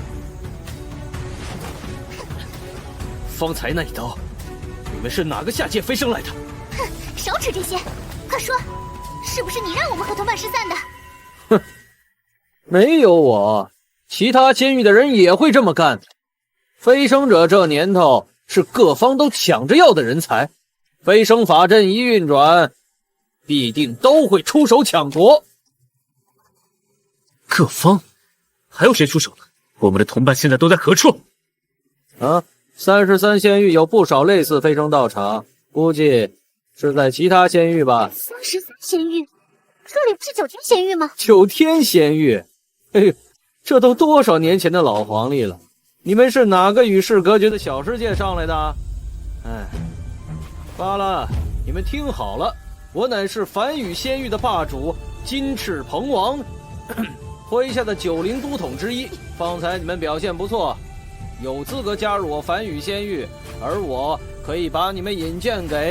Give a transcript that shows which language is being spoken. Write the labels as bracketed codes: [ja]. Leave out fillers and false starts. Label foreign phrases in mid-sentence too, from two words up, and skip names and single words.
[zh] 方才那一刀，你們是哪個下界飛升來的？哼，少扯這些，快說，是不是你讓我們合同辦失散的？哼，沒有我，其他仙域的人也會這麼幹。飛升者這年頭是各方都搶着要的人才，飛升法陣一運轉，必定都會出手搶奪。各方還有誰出手呢？我們的同伴現在都在何處？啊，33仙域有不少類似飛升道場，估計是在其他仙域吧。 33仙域，這裡不是9天仙域嗎？9天仙域，哎呦，這都多少年前的老黃歷了。你們是哪個與世隔絕的小世界上來的？哎，罷了，你們聽好了，我乃是梵語仙域的霸主金翅鵬王，麾下的90都統之一。方才你們表現不錯， 有資格加入我梵語仙域，而我可以把你們引薦給……